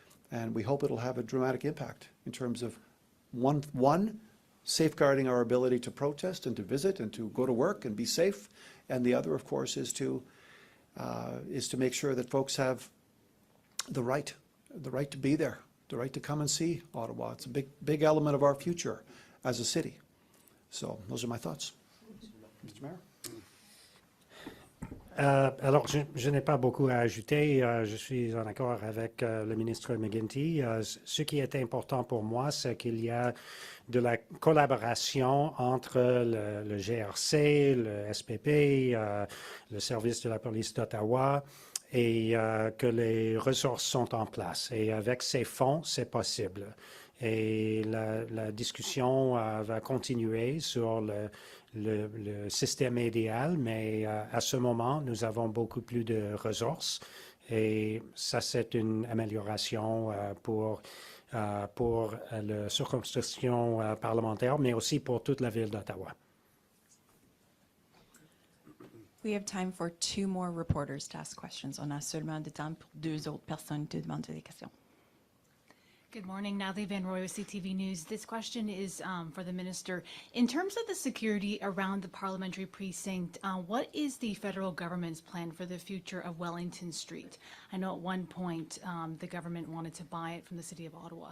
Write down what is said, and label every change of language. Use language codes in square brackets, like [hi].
[en] And we hope it'll have a dramatic impact in terms of one, safeguarding our ability to protest and to visit and to go to work and be safe. And the other, of course, is to make sure that folks have the right to be there, the right to come and see Ottawa. It's a big element of our future as a city. So those are my thoughts. Mr. Mayor? [fr] Alors, je n'ai pas beaucoup à ajouter. Je suis en accord avec le ministre McGuinty. Ce qui est important pour moi, c'est qu'il y a de la collaboration entre le GRC, le SPP, le service de la police d'Ottawa, et que les ressources sont en place. Et avec ces fonds, c'est possible. Et la discussion va continuer sur le système idéal, mais à ce moment, nous avons beaucoup plus de ressources et ça, c'est une amélioration pour la circonscription parlementaire, mais aussi pour toute la ville d'Ottawa. [en] We have time for 2 more reporters to ask questions. [fr] On a seulement de temps pour 2 autres personnes de demander des questions. [en] Good morning, Natalie Van Roy with CTV News. This question is for the minister. In terms of the security around the parliamentary precinct, what is the federal government's plan for the future of Wellington Street? I know at one point the government wanted to buy it from the city of Ottawa.